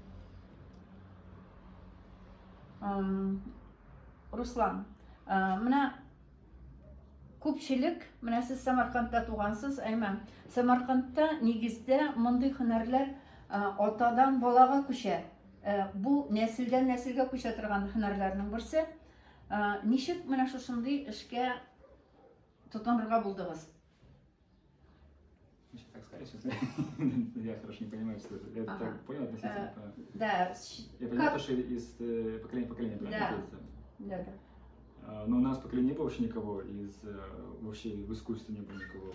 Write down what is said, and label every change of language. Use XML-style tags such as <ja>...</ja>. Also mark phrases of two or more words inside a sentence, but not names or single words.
<tt>Руслан, менә күпчелек, менә сез Самаркандта тугансыз, әймән. Самаркандта нигездә мондый һөнәрләр атадан балага күчә. Бу нәселдән нәселгә күчә торган һөнәрләрнең берсе. Ничек менә шушындый эшкә тотынырга булдыгыз?</tt> <ru>Так сказать, сейчас я хорошо не понимаю, что я так понял относительно. Да. Я понимаю, что из поколения в поколение, правильно? Да. Но у нас в поколении не было вообще никого вообще в искусстве не было никого.</ru>